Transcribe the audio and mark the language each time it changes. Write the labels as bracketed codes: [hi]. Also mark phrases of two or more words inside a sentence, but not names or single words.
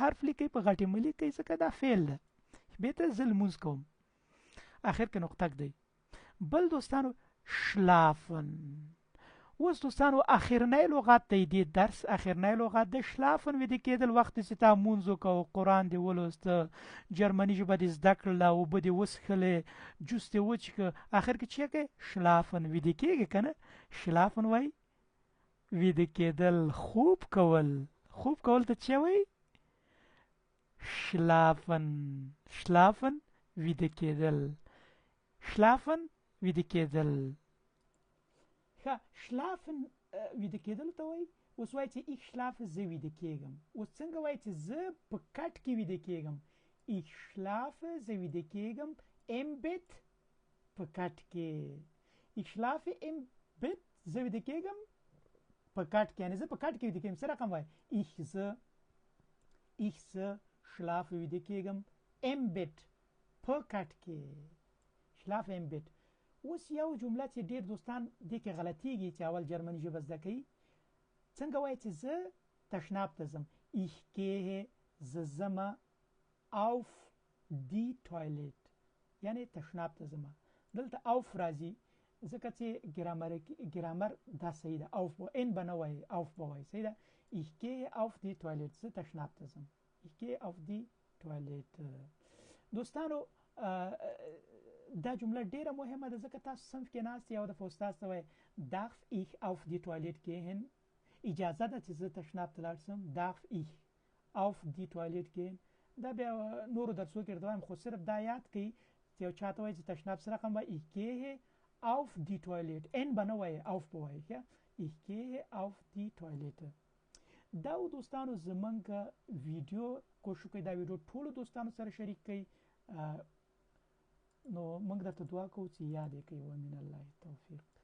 [ps] حرف لیکئ په غټې مه لیکئ ځکه دا فعل ده [de] ich bete [ps] زه لمونځ کوم آخر کې نقطه دی بل دوستانو شلافن اوس دوستانو اخرنی لغت دی د درس اخرنی لغت دی شلافن ویده کېدل وخت چې تا مونځ وکړو قرآن دې ولوسته جرمني ژبه دې زده کړله اوبه دې وڅښلې جوس دې وڅښه آخر کې چې کوې شلافن ویده کېږي که نه شلافن وایي ویده کېدل خوب کول ته چې وایي شلافن ویده کېدل schlafen ویده کېدل ښه schlafen ویده کېدل ته وایي اوس وایي چې [de] ich schlafe [ps] زه ویده کېږم اوس څنګه وایي چې زه په کټ کې ویده کېږم [de] ich schlafe [ps] زه ویده کېږم [de] im bett [ps] په کټ کې [de] ich schlafe im bett [ps] زه ویده کېږم په کټ کې یعنې زه په کټ کې ویده کېږم څه رقم وایي ich زه schlafe ویده کېږم [de] im bett [ps] په کټ کې [de] schlaf im Bett [ps] اوس یو جمله چې ډېر دوستان دې کې غلطیږي چې اول جرمني ژبه زده کوي څنګه وایي چې زه تشناب ته ځم [de] ich gehe [ps] زه ځمه [de] auf die Toilette [ps] یعنې تشناب ته ځمه دلته auf راځي ځکه چې ګرامر دا صحیح ده auf ان به نه وایي auf به وایي صحیح ده [de] ich gehe auf die Toilette [ps] زه تشناب ته ځم [de] ich gehe auf die Toilette [ps] دوستانو دا جمله ډیره مهمه ده ځکه تاسو صنف کې ناست یو د استاد ته وایي [de] darf ich auf die Toilette gehen [ps] اجازه ده چې زه تشناب ته لاړ شم [de] darf ich auf die Toilette gehen [ps] دا بیا نورو درسو کې درته وایم خو صرف دا یاد کړئ چې یو چا ته وایي چې تشناب څه رقم وایي [de] ich gehe auf die Toilette [ps] ان به نه وایي auf به وایي [de] ich gehe auf die Toilette [ps] دا دوستانو زمونږ ویډیو کوشش کوي دا ویډیو ټولو دوستانو سره شریک کړئ نو موږ درته دعا کوو چې یاد یې کړئ [ar] ومن الله توفیق